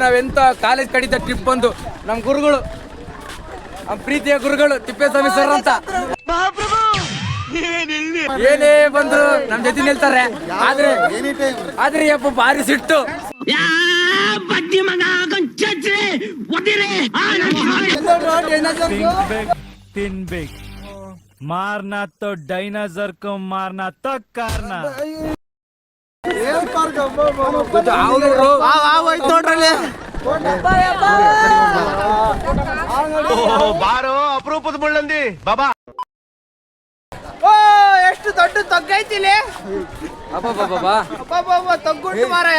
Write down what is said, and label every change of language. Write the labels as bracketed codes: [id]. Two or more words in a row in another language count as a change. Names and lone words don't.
[kn] ನಾವೆಂತ ಕಾಲೇಜ್ ಕಡಿತ ಟ್ರಿಪ್ ಬಂದು ನಮ್ಮ ಗುರುಗಳು, ನಮ್ಮ ಪ್ರೀತಿಯ ಗುರುಗಳು ತಿಪ್ಪೇಸ್ವಾಮಿ ಸರ್ ಅಂತ ಏನೇ ಬಂದ್ರು ನಮ್ ಜೊತೆ ನಿಲ್ತಾರೆ. ಆದ್ರೆ ಯಪ್ಪ ಭಾರಿ ಸಿಟ್ಟು. [hi] ತಿನ್ಬೇಕು मारना तो डायनासोर को मारना तो करना [kn] ಬಾರೋ ಅಪರೂಪದ ಮುಳ್ಳಂದಿ ಬಾಬಾ. ಎಷ್ಟು ದೊಡ್ಡ ತಗ್ಗೈತಿಲಿ, ತಗ್ಗುಂಟು ಮಾರಾಯ.